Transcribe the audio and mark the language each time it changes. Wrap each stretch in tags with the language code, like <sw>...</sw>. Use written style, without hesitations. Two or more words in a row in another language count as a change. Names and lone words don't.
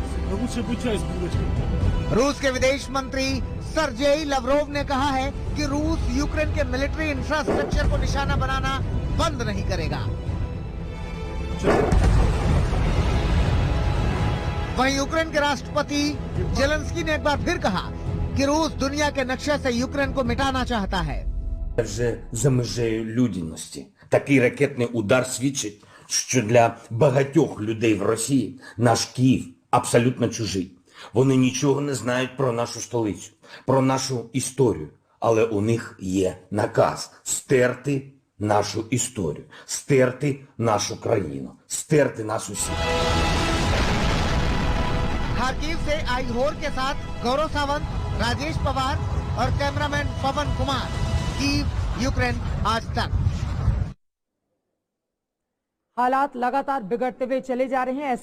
<hi>रूस के विदेश मंत्री सर्जेई लवरोव ने कहा है कि रूस यूक्रेन के मिलिट्री इंफ्रास्ट्रक्चर को निशाना बनाना बंद नहीं करेगा। वहीं यूक्रेन के राष्ट्रपति ज़ेलेंस्की ने एक बार फिर कहा कि रूस दुनिया के नक्शे से यूक्रेन को मिटाना चाहता है।</hi> <uk>Вже за межею людяності. Такий ракетний удар свідчить, що для багатьох людей в Росії наш Київ абсолютно чужий. Вони нічого не знають про нашу столицю, про нашу історію. Але у них є наказ стерти нашу історію, стерти нашу країну, стерти нас усіх.</uk> <hi>खारकीव से आईहोर के साथ गौरव सावंत, राजेश पवार और कैमरामैन पवन कुमार, कीव, यूक्रेन आज तक। हालात लगातार बिगड़ते हुए चले जा रहे हैं।</hi>